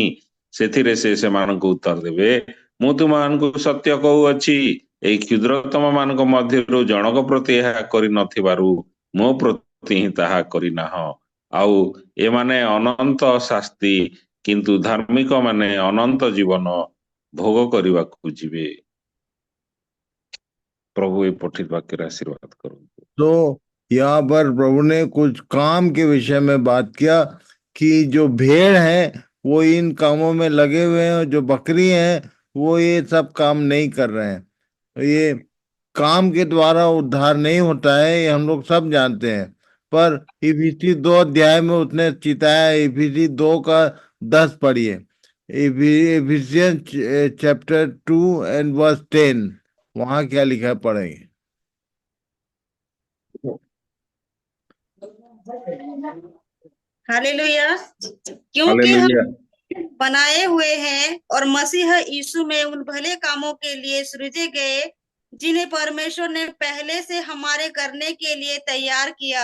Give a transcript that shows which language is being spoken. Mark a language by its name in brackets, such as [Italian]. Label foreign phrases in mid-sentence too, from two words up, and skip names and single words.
[Odia] ସେଥିରେ ସେ ସେମାନଙ୍କୁ ଉତ୍ତର ଦେବେ, ମୁଁ ତୁମମାନଙ୍କୁ ସତ୍ୟ କହୁଅଛି, ଏଇ କ୍ଷୁଦ୍ରତମ ମାନଙ୍କ ମଧ୍ୟରୁ ଜଣକ ପ୍ରତି ଏହା କରିନଥିବାରୁ ମୋ ପ୍ରତି ହିଁ ତାହା କରିନାହ। ଆଉ ଏମାନେ ଅନନ୍ତ ଶାସ୍ତି, କିନ୍ତୁ ଧାର୍ମିକ ମାନେ ଅନନ୍ତ ଜୀବନ ଭୋଗ କରିବାକୁ ଯିବେ। [Hindi] प्रभु ये पठित वाक्य का आशीर्वाद करो। तो यहाँ पर प्रभु ने कुछ काम के विषय में बात किया कि जो भेड़ हैं वो इन कामों में लगे हुए हैं, जो बकरी हैं वो ये सब काम नहीं कर रहे हैं। ये काम के द्वारा उद्धार नहीं होता है, ये हम लोग सब जानते हैं। पर इफिसी 2 अध्याय में उसने चिताया। इफिसी 2 का 10 पढ़िए। [English] Ephesians chapter 2 and verse 10, [Hindi] वहां क्या लिखा है पढ़ेंगे। हालेलुया। क्योंकि हम हालेलुया। बनाए हुए हैं और मसीह यीशु में उन भले कामों के लिए सृजे गए जिन्हें परमेश्वर ने पहले से हमारे करने के लिए तैयार किया।